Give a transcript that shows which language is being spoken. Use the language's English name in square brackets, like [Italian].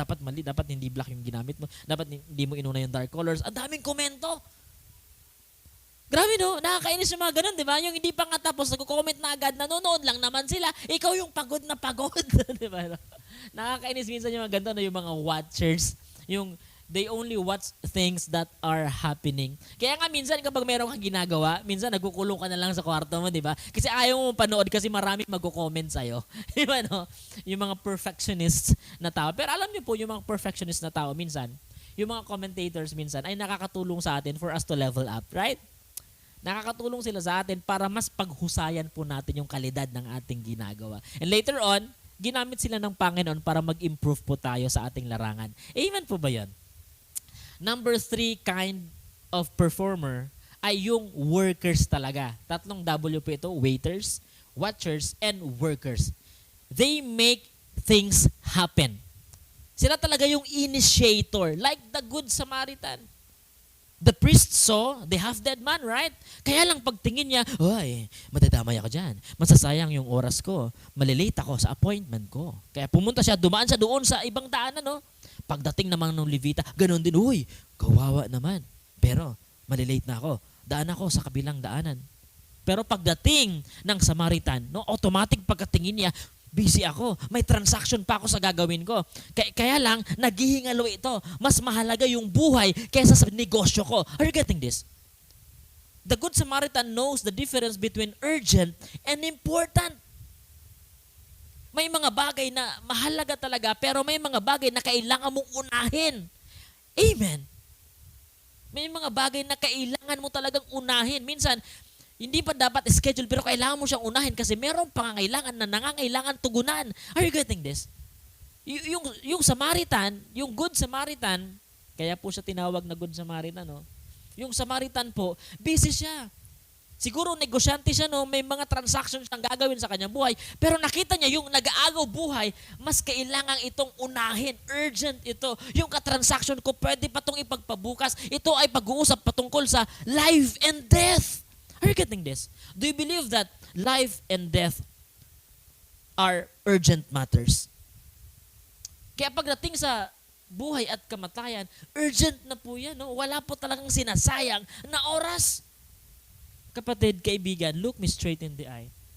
[Filipino] Dapat mali, dapat hindi black yung ginamit mo. Dapat hindi mo inuna yung dark colors. Ang daming komento. Grabe, no? Nakakainis yung mga ganun, di ba? Yung hindi pa nga tapos, nagko-comment na agad, nanonood lang naman sila. Ikaw yung pagod na pagod. Di ba? Nakakainis minsan yung mga ganun, yung mga watchers. Yung [English] they only watch things that are happening. [Filipino] Kaya nga minsan kapag meron kang ginagawa, minsan nagkukulong ka na lang sa kwarto mo, di ba? Kasi ayaw mo panood kasi maraming magko-comment sa'yo. Di ba, no? Yung mga perfectionist na tao. Pero alam niyo po, yung mga perfectionist na tao, minsan, yung mga commentators minsan ay nakakatulong sa atin [English] for us to level up, right? [Filipino] Nakakatulong sila sa atin para mas paghusayan po natin yung kalidad ng ating ginagawa. And later on, ginamit sila ng Panginoon para mag-improve po tayo sa ating larangan. Amen po ba yun? Number 3 kind of performer ay yung workers talaga. Tatlong W po ito, waiters, watchers, and workers. [English] They make things happen. [Filipino] Sila talaga yung initiator, [English] like the Good Samaritan. The priest saw the half-dead man, right? [Filipino] Kaya lang pagtingin niya, ay, madadamay ako dyan. Masasayang yung oras ko. Malilate ako sa appointment ko. Kaya pumunta siya, dumaan siya doon sa ibang daanan, no? Pagdating naman ng Levita, ganoon din, uy, kawawa naman. Pero, malilate na ako. Daan ako sa kabilang daanan. Pero pagdating ng Samaritan, no, automatic pagkatingin niya, busy ako. May transaction pa ako sa gagawin ko. Kaya lang, naghihingalo ito. Mas mahalaga yung buhay kaysa sa negosyo ko. [English] Are you getting this? The Good Samaritan knows the difference between urgent and important. [Filipino] May mga bagay na mahalaga talaga, pero may mga bagay na kailangan mong unahin. Amen. May mga bagay na kailangan mo talagang unahin. Minsan, hindi pa dapat schedule, pero kailangan mo siyang unahin kasi merong pangangailangan na nangangailangan tugunan. [English] Are you getting this? [Filipino] Yung Samaritan, yung Good Samaritan, Kaya po siya tinawag na Good Samaritan. No? Yung Samaritan po, busy siya. Siguro negosyante siya, no? May mga transactions siyang gagawin sa kanyang buhay. Pero nakita niya yung nag-aagaw buhay, mas kailangan itong unahin. Urgent ito. Yung katransaction ko, pwede pa itong ipagpabukas. Ito ay pag-uusap patungkol sa life and death. [English] Are you getting this? Do you believe that life and death are urgent matters? [Filipino] Kaya pagdating sa buhay at kamatayan, urgent na po yan. No? Wala po talagang sinasayang na oras. Kapatid, kaibigan, [English] look me straight in the eye.